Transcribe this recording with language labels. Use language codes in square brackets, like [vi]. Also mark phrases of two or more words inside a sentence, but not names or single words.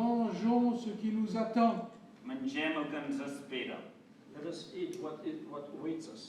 [fr] mangeons ce qui nous attend. [ca] Mangem el que ens espera. [en] Let us eat what awaits us.